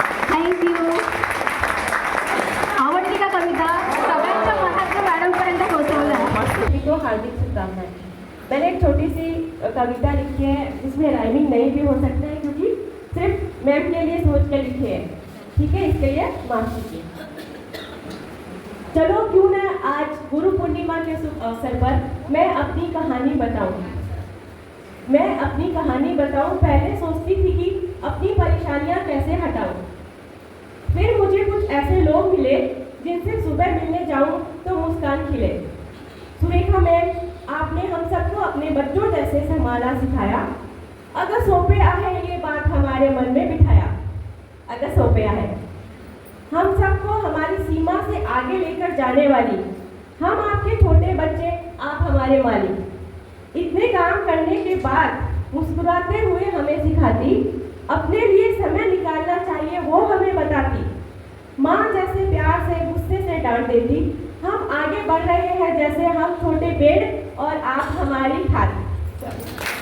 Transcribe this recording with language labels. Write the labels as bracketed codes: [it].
[en] Thank you. [mr] आवडली का कविता? सगळ्यांच्या मनात मॅडमपर्यंत पोहोचवलं आहे. [hi] तो हार्दिक शुभकामनाएं. मैंने एक छोटी सी कविता लिखी है जिसमें राइमिंग नहीं भी हो सकता है क्योंकि सिर्फ मैम के लिए सोच के लिखी है. ठीक है, इसके लिए माफ कीजिए. चलो क्यों न आज गुरु पूर्णिमा के शुभ अवसर पर मैं अपनी कहानी बताऊं. पहले सोचती थी कि अपनी परेशानियां कैसे हटाऊं. फिर मुझे कुछ ऐसे लोग मिले जिनसे सुबह मिलने जाऊं तो मुस्कान खिले. सुरेखा मैम, आपने हम सबको अपने बच्चों जैसे संभालना सिखाया. अगर सौंपे आहे ये बात हमारे मन में बिठाया. अगर सौंपे आहे हम सबको हमारी सीमा से आगे लेकर जाने वाली. हम आपके छोटे बच्चे, आप हमारे मालिक. इतने काम करने के बाद मुस्कुराते हुए हमें सिखाती. अपने लिए समय निकालना चाहिए वो हमें बताती. माँ जैसे प्यार से गुस्से से डांट देती. हम आगे बढ़ रहे हैं जैसे हम छोटे पेड़ और आप हमारी खाद.